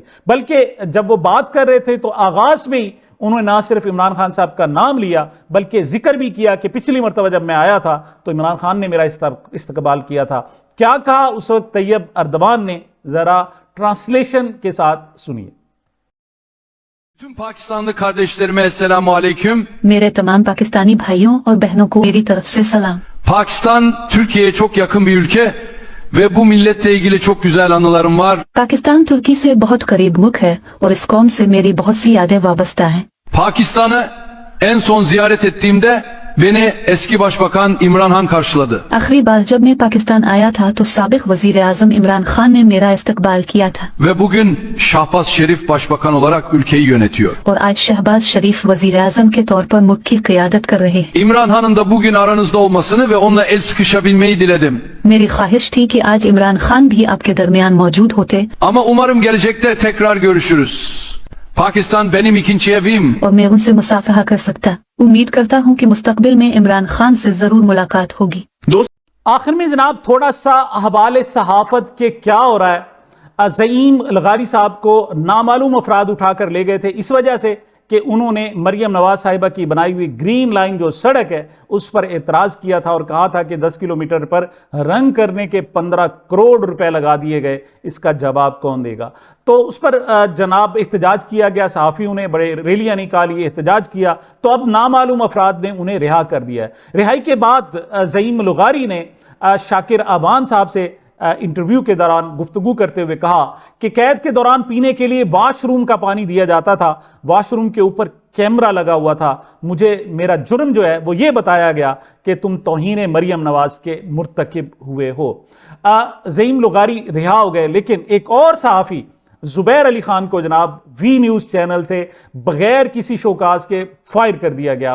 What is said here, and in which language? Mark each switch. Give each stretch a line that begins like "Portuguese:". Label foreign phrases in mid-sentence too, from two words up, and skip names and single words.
Urdu: بلکہ جب وہ بات کر رہے تھے تو آغاز میں ہی انہوں نے نہ صرف عمران خان صاحب کا نام لیا بلکہ ذکر بھی کیا کہ پچھلی مرتبہ جب میں آیا تھا تو عمران خان نے میرا استقبال کیا تھا. کیا کہا اس وقت طیب اردوان نے، ذرا ٹرانسلیشن کے ساتھ سنیے.
Turkish: Tüm Pakistanlı kardeşlerime esselamu aleyküm.
Urdu: میرے تمام پاکستانی بھائیوں اور بہنوں کو میری طرف سے سلام.
Turkish: Pakistan Türkiye'ye çok yakın bir ülke ve bu milletle ilgili çok güzel anılarım var.
Urdu: پاکستان ترکی سے بہت قریب ملک ہے اور اس قوم سے میری بہت سی یادیں وابستہ ہیں.
Turkish: Pakistan'ı en son ziyaret ettiğimde beni eski başbakan İmran Han karşıladı.
Urdu: آخری بار جب میں پاکستان آیا تھا تو سابق وزیر اعظم عمران خان نے میرا استقبال کیا تھا
Turkish: Ve bugün Şahbaz Şerif başbakan olarak ülkeyi yönetiyor.
Urdu: اور آج شہباز شریف وزیر اعظم کے طور پر ملک کی قیادت کر رہے ہیں.
Turkish: İmran Han'ın da bugün aranızda olmasını ve onunla el sıkışabilmeyi diledim.
Urdu: میری خواہش تھی کہ آج عمران خان بھی آپ کے درمیان موجود ہوتے
Turkish: Ama umarım gelecekte tekrar görüşürüz. Pakistan benim ikinci evim.
Urdu: اور میں ان سے مصافحہ کر سکتا. امید کرتا ہوں کہ مستقبل میں عمران خان سے ضرور ملاقات ہوگی. آخر میں جناب تھوڑا سا حوالے صحافت کے کیا ہو رہا ہے. زعیم الغاری صاحب کو نامعلوم افراد اٹھا کر لے گئے تھے اس وجہ سے کہ انہوں نے مریم نواز صاحبہ کی بنائی ہوئی گرین لائن جو سڑک ہے اس پر اعتراض کیا تھا اور کہا تھا کہ 10 کلومیٹر پر رنگ کرنے کے 15 کروڑ روپے لگا دیے گئے، اس کا جواب کون دے گا. تو اس پر جناب احتجاج کیا گیا، صحافیوں نے بڑے ریلیاں نکالی، احتجاج کیا، تو اب نامعلوم افراد نے انہیں رہا کر دیا ہے. رہائی کے بعد زعیم الغاری نے شاکر آبان صاحب سے انٹرویو کے دوران گفتگو کرتے ہوئے کہا کہ قید کے دوران پینے کے لیے واش روم کا پانی دیا جاتا تھا، واش روم کے اوپر کیمرہ لگا ہوا تھا، مجھے میرا جرم جو ہے وہ یہ بتایا گیا کہ تم توہین مریم نواز کے مرتکب ہوئے ہو. زعیم لغاری رہا ہو گئے، لیکن ایک اور صحافی زبیر علی خان کو جناب وی نیوز چینل سے بغیر کسی شوکاز کے فائر کر دیا گیا.